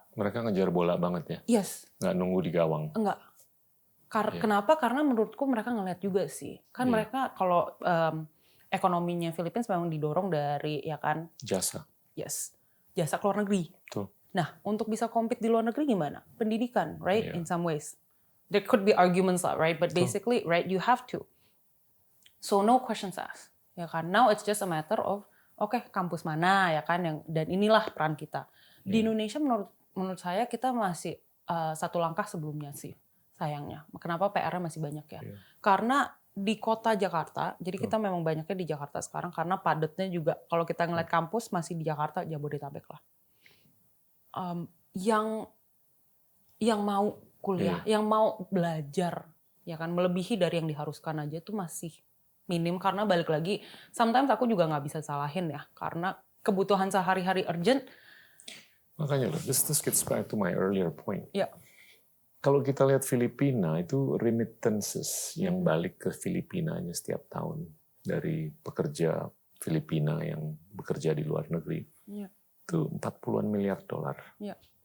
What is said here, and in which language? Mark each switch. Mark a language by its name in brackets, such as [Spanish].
[Indonesian] Mereka ngejar bola banget ya? Nggak nunggu di gawang? Enggak. Kenapa? Karena menurutku mereka ngeliat juga sih. Kan mereka kalau ekonominya Philippines memang didorong dari ya kan jasa. Jasa ke luar negeri. Nah, untuk bisa compete di luar negeri gimana? Pendidikan, [English] right? In some ways. There could be arguments lah, right? But basically, right, you have to. So no questions asked. [Indonesian] Ya kan? [English] Now it's just a matter of [Indonesian] kampus mana ya kan dan inilah peran kita. Di Indonesia menurut saya kita masih satu langkah sebelumnya sih, sayangnya. Kenapa PR-nya masih banyak ya? Karena di kota Jakarta, jadi kita memang banyaknya di Jakarta sekarang karena padatnya juga kalau kita ngeliat kampus masih di Jakarta, Jabodetabek lah. yang mau kuliah, yang mau belajar, ya kan, melebihi dari yang diharuskan aja tuh masih minim, karena balik lagi, sometimes aku juga nggak bisa salahin ya, karena kebutuhan sehari-hari urgent. Makanya loh, [English] this gets back to my earlier point. [Indonesian] Ya. Kalau kita lihat Filipina, itu remittances yang balik ke Filipinanya setiap tahun dari pekerja Filipina yang bekerja di luar negeri, itu 40-an miliar dolar. Ya.